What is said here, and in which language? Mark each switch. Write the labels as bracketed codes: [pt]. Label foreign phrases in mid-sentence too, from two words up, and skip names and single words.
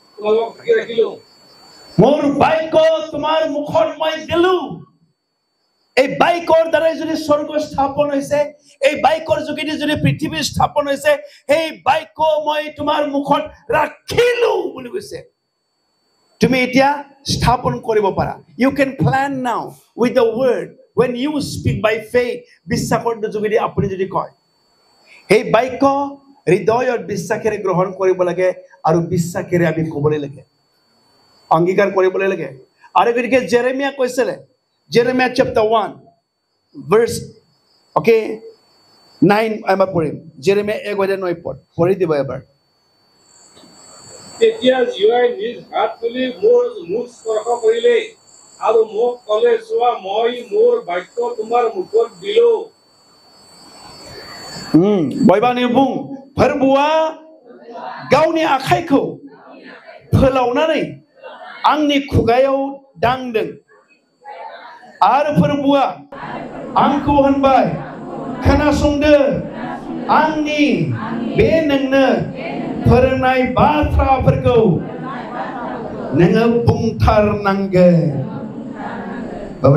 [as] মোৰ বাক্য তোমাৰ মুখত মই দিলো। এই বাইকৰ দ্বাৰাই যদি স্বৰ্গ স্থাপন হৈছে, এই বাইকৰ যোগেদি যদি পৃথিৱী স্থাপন হৈছে, সেই বাইক মই তোমাৰ মুখত ৰাখিলো বুলি কৈছে। তুমি এতিয়া স্থাপন কৰিব পাৰা। [en] You can plan now with the word when you speak by faith. [as] বিশ্বাসৰ যোগেদি আপুনি যদি কয়, সেই বাক্য হৃদয়ত বিশ্বাসেৰে গ্ৰহণ কৰিব লাগে আৰু বিশ্বাসেৰে আমি ক'বলৈ লাগে, অংগীকাৰ কৰিবলৈ লাগে। আৰু গতিকে জেৰেমিয়া কৈছিলে, জেৰেমিয়া [en] chapter 1 verse 9 [as] আমাৰ পঢ়িম। জেৰেমিয়া 1:9 পঢ়ি দিব এবাৰ। তেতিয়া জীৱাই নিজ হাত তুলি মোৰ মুখ স্পৰ্শ কৰিলে আৰু মোক ক'লে, চোৱা মই মোৰ বাক্য তোমাৰ মুখত দিলো। [brx] बयबानि बुं, फोरबुआ गावनि आखाइखौ फोलावनानै आंनि खुगायाव दांदों आरो फोरबुआ आंखौ होनबाय, खोनासंदो, आंनि बे नोंनो फोरोंनाय बाथ्राफोरखौ नोङो बुंथारनांगोन।